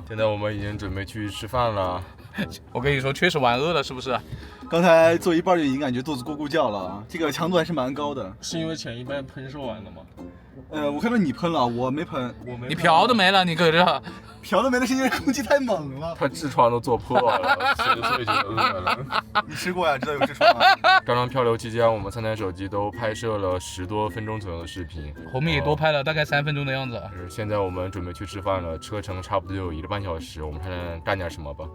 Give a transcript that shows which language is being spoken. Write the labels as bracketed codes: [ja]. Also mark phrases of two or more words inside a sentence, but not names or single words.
[zh] 現在我們已經準備去吃飯了。我跟你說，確實玩餓了，是不是？剛才做一半就已經感覺肚子咕咕叫了啊，這個強度還是蠻高的。是因為前一半噴射完了嗎？我看到你噴了，我沒噴。你瓢都沒了，你搁這。瓢都沒了是因為空氣太猛了。他痔瘡都做破了，10歲就餓了。你吃過呀？知道有痔瘡嗎？剛剛漂流期間，我們3台手機都拍攝了10多分鐘左右的視頻。紅米也多拍了大概3分鐘的樣子。現在我們準備去吃飯了，車程差不多有1個半小時，我們看看幹點什麼吧。